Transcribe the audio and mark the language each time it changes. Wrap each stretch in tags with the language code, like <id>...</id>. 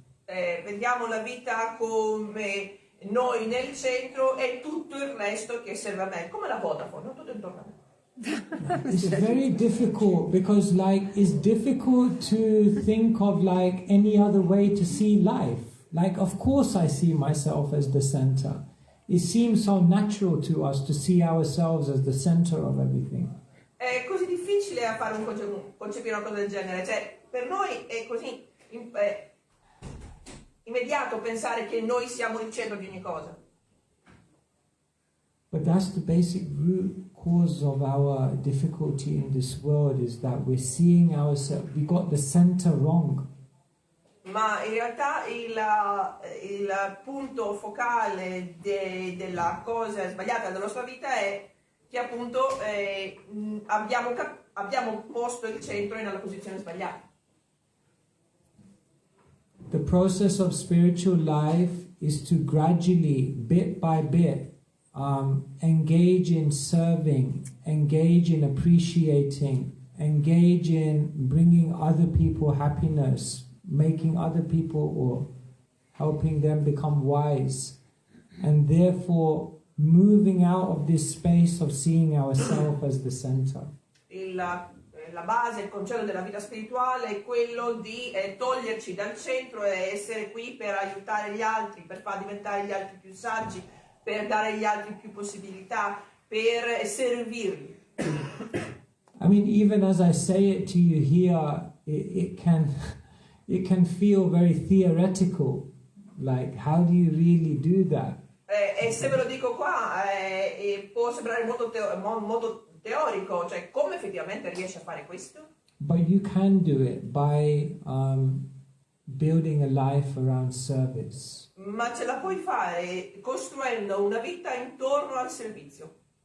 <it>Vediamo la vita come noi nel centro e tutto il resto che serve a me, come la Vodafone, tutto intorno a me.</it> <en>It's very difficult because it's difficult to think of any other way to see life. Of course I see myself as the center. It seems so natural to us to see ourselves as the center of everything.</en> <it>È così difficile a fare concepire una cosa del genere, cioè per noi è così immediato pensare che noi siamo il centro di ogni cosa.</it> <en>But that's the basic root cause of our difficulty in this world, is that we're seeing ourselves, we got the center wrong.</en> <it>Ma in realtà il punto focale della cosa sbagliata della nostra vita è che appunto abbiamo posto il centro nella posizione sbagliata.</it> <en>The process of spiritual life is to gradually, bit by bit, engage in serving, engage in appreciating, engage in bringing other people happiness, making other people or helping them become wise, and therefore moving out of this space of seeing ourselves as the center.</en> <it>La base, il concetto della vita spirituale è quello di toglierci dal centro e essere qui per aiutare gli altri, per far diventare gli altri più saggi, per dare agli altri più possibilità, per servirli.</it> <en>I mean, even as I say it to you here, it can feel very theoretical. How do you really do that?</en> <it>E se ve lo dico qua, può sembrare molto teorico, cioè come effettivamente riesce a fare questo?</it> <en>But you can do it by building a life around service.</en> <it>Ma ce la puoi fare costruendo una vita intorno al servizio.</it>